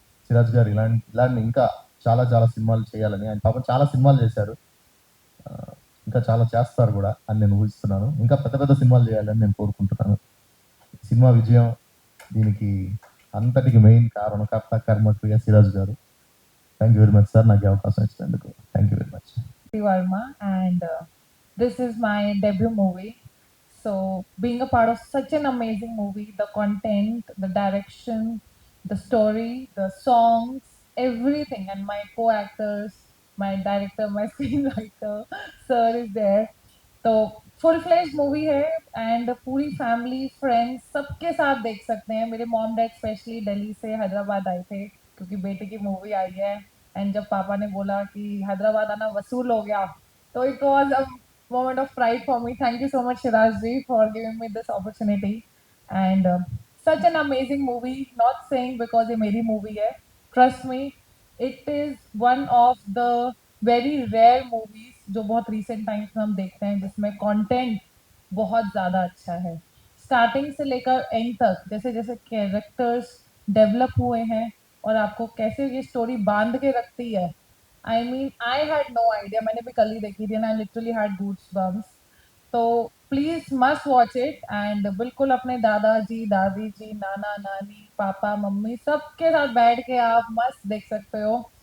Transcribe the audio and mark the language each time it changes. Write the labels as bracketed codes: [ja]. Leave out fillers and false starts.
[te] సిరాజ్ గారు ఇలాంటి ఇంకా చాలా చాలా సినిమాలు చేయాలని, ఆయన పాపం చాలా సినిమాలు చేశారు, ఇంకా చాలా చేస్తారు కూడా అని నేను ఊహిస్తున్నాను. ఇంకా పెద్ద పెద్ద సినిమాలు చేయాలని నేను కోరుకుంటున్నాను. సినిమా విజయం దీనికి అంతటికి మెయిన్ కారణకర్త కర్మక్రియ సిరాజ్ గారు. [en] thank you very much sir, [te] నాకు ఈ అవకాశం ఇచ్చినందుకు. [en] Thank you very much. Varma, and this is my debut movie. So, being a part of such an amazing movie, the content, the direction, the story, the songs, everything, and my co-actors, my director, my screenwriter, sir is there. [hi] तो full fledge movie है and पूरी family friends सबके साथ देख सकते हैं. मेरे mom dad specially Delhi से हैदराबाद आए थे क्योंकि बेटे की मूवी आई है. एंड जब पापा ने बोला कि हैदराबाद आना वसूल हो गया, तो [en] It was a moment of pride for me. Thank you so much, Shiraz ji, for giving me this opportunity. And such an amazing movie. Not saying because [hi] ये मेरी movie है. [en] Trust me, it is one of the very rare movies [hi] जो बहुत recent times में हम देखते हैं जिसमें content बहुत ज़्यादा अच्छा है. स्टार्टिंग से लेकर एंड तक जैसे जैसे कैरेक्टर्स डेवलप हुए हैं और आपको कैसे ये स्टोरी बांध के रखती है. [en] I mean, I had no idea. [hi] मैंने भी कल ही देखी थी [en] and I literally had goosebumps. [hi] तो [en] Please must watch it. [hi] And बिल्कुल अपने दादाजी, दादी जी, नाना, नानी, पापा, मम्मी सबके साथ बैठ के आप मस्त देख सकते हो.